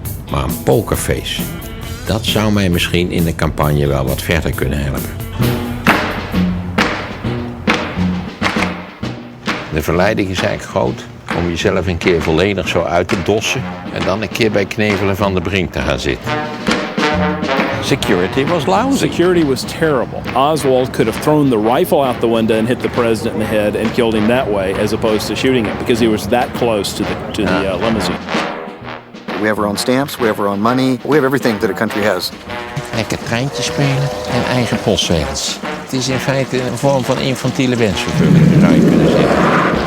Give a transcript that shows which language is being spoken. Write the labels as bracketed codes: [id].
[nl] Maar een pokerface, dat zou mij misschien in de campagne wel wat verder kunnen helpen. De verleiding is eigenlijk groot om jezelf een keer volledig zo uit te dossen en dan een keer bij Knevelen van de Brink te gaan zitten. [en] Security was lousy. Security was terrible. Oswald could have thrown the rifle out the window and hit the president in the head and killed him that way, as opposed to shooting him, because he was that close to the limousine. We have our own stamps, we have our own money, we have everything that a country has. [nl] Lekker treintje spelen en eigen postzegels. Het is in feite een vorm van infantiele wensvervulling, zou je kunnen zeggen.